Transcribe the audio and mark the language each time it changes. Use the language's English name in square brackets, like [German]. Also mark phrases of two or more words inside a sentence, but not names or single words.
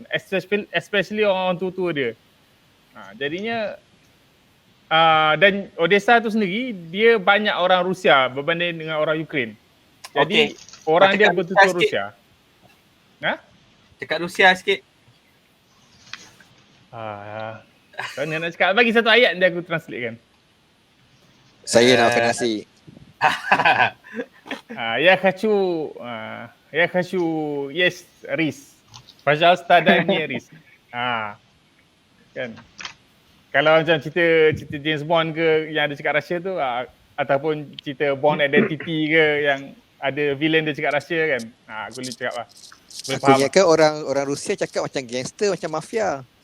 [Malay] Especially orang tua-tua dia. Jadinya dan Odessa tu sendiri dia banyak orang Rusia berbanding dengan orang Ukraine. Jadi orang dia betul-betul Rusia. Cakap Rusia sikit. Kau nak cakap, bagi satu ayat dia aku translate kan. Saya nak makan nasi. [Russian] Я хочу есть рис. Пожалуйста, дай мне рис. [Malay] Kan. Kalau macam cerita James Bond ke yang ada cakap Russia tu, ataupun cerita Bond Identity ke yang ada villain dia cakap Russia kan. Aku boleh cakap lah. Aku ingatkan orang Rusia cakap macam gangster, macam mafia.